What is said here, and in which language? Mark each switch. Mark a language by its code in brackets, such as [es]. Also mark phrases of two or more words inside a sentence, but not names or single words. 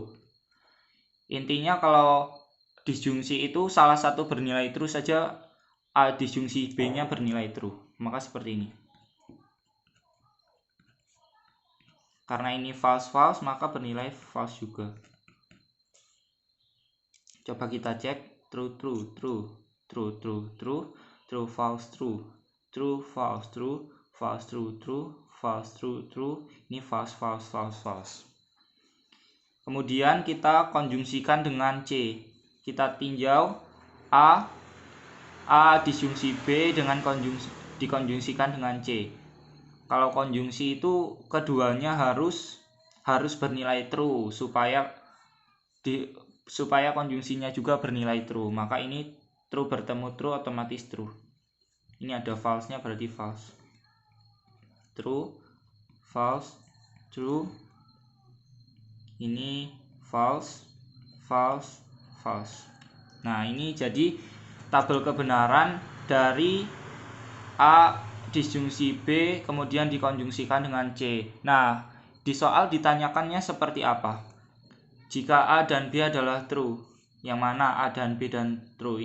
[id] Intinya kalau disjungsi itu salah satu bernilai true saja, A disjungsi B-nya bernilai true. Maka seperti ini. Karena ini [en] false-false, [id] maka bernilai false juga. Coba kita cek [en] true, true, true, true, true, true, true, false, true, true, false, true, false, true, true, false, true, true. Ini false, false, false, false. [id] Kemudian kita konjungsikan dengan C. Kita tinjau A disjungsi B dengan dikonjungsikan dengan C. Kalau konjungsi itu keduanya harus bernilai true supaya konjungsinya juga bernilai true. Maka ini true bertemu true otomatis true. Ini ada false-nya berarti false. [en] True, false, true. Ini false, false, false. [id] Nah, ini jadi tabel kebenaran dari A disjungsi B kemudian dikonjungsikan dengan C. Nah, di soal ditanyakannya seperti apa? Jika A dan B adalah true, yang mana A dan B dan true?